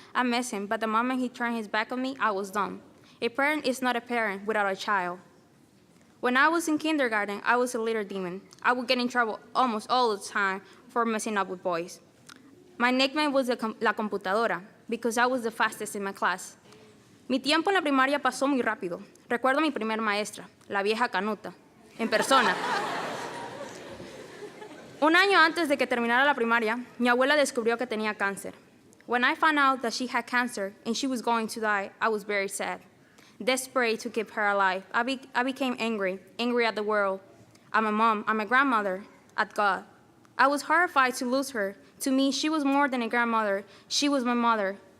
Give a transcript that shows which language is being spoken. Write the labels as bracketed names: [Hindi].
[English] I miss him, but the moment he turned his back on me, I was done. A parent is not a parent without a child. When I was in kindergarten, I was a little demon. I would get in trouble almost all the time for messing up with boys. My nickname was La Computadora because I was the fastest in my class. [Spanish] Mi tiempo en la primaria pasó muy rápido. Recuerdo a mi primer maestra, la vieja canuta, en persona. Un año antes de que terminara la primaria, mi abuela descubrió que tenía cáncer. [English] When I found out that she had cancer and she was going to die, I was very sad. Desperate to keep her alive, I became angry at the world, at my mom, at my grandmother, at God. I was horrified to lose her. To me, she was more than a grandmother. She was my mother.